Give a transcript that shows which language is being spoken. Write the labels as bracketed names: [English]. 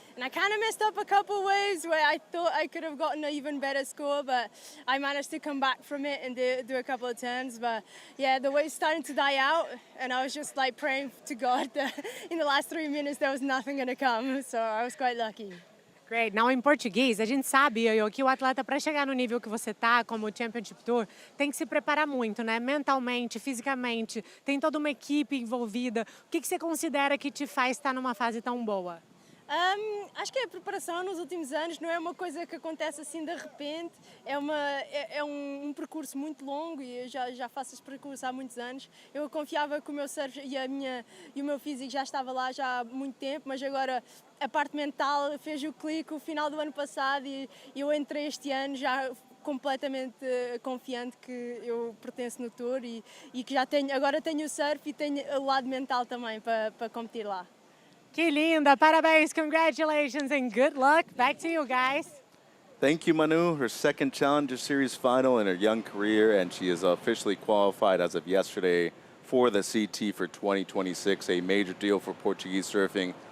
[English] And I kind of messed up a couple waves where I thought I could have gotten an even better score, but I managed to come back from it and do a couple of turns. But yeah, the wave's starting to die out, and I was just like praying to God that in the last 3 minutes there was nothing going to come. So I was quite lucky. Great. [Portuguese] Now, em português, a gente sabe, Yo-Yo, que o atleta, para chegar no nível que você tá, como o Championship Tour, tem que se preparar muito, né? Mentalmente, fisicamente, tem toda uma equipe envolvida. O que você considera que te faz estar numa fase tão boa? Acho que a preparação nos últimos anos não é uma coisa que acontece assim de repente, é um percurso muito longo e eu já faço esse percurso há muitos anos. Eu confiava que o meu surf e o meu físico já estava lá já há muito tempo, mas agora a parte mental fez o clique o final do ano passado e eu entrei este ano já completamente confiante que eu pertenço no Tour e que agora tenho o surf e tenho o lado mental também para competir lá. Que linda! [English] Parabéns, congratulations, and good luck. Back to you guys. Thank you, Manu. Her second Challenger Series final in her young career, and she is officially qualified as of yesterday for the CT for 2026, a major deal for Portuguese surfing.